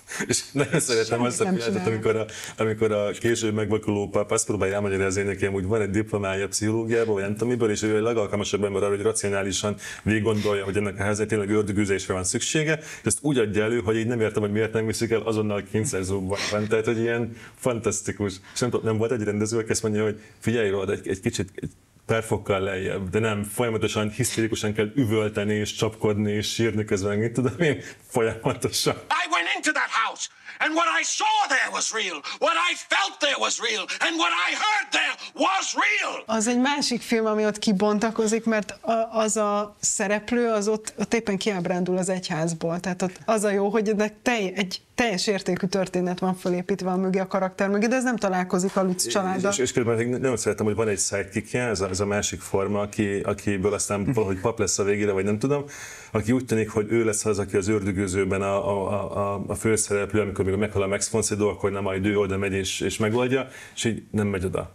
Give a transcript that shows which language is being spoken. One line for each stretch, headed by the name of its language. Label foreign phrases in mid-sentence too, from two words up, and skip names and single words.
Hungarian: És nagyon szeretem azt a pillanatot, amikor a később megvakuló pap azt próbálja elmagyarázni neki, hogy van egy diplomája pszichológiából, vagy nem tudom miből, és ő a legalkalmasabb ember arra, hogy racionálisan végiggondolja, hogy ennek a helyzet tényleg ördögűzésre van szüksége, és ezt úgy adja elő, hogy így nem értem, hogy miért nem viszik el azonnal kényszerzóban van. Tehát, hogy ilyen fantasztikus. És nem volt egy rendező, aki azt mondja, hogy figyelj róla, egy kicsit pár fokkal lejjebb, de nem folyamatosan, hisztérikusan kell üvölteni és csapkodni és sírni közben, mit tudom én, folyamatosan.
English: I went into that house, and what I saw there was real, what I felt there was real, and what I heard there was real.
Hungarian: Az egy másik film, ami ott kibontakozik, mert az a szereplő, az ott éppen kiábrándul az egyházból. Tehát ott az a jó, hogy egy teljes értékű történet van fölépítve a mögé, a karakter mögé, de ez nem találkozik a Lutz családdal. És közben nagyon szeretem, hogy van egy sidekickje, ez a másik forma, akiből aztán valahogy pap lesz a végére, vagy nem tudom, aki úgy tűnik, hogy ő lesz az, aki az ördögűzőben a főszereplő, amikor még meghal a Max von Sydow, akkor nem majd ő oda megy és megoldja, és így nem megy oda.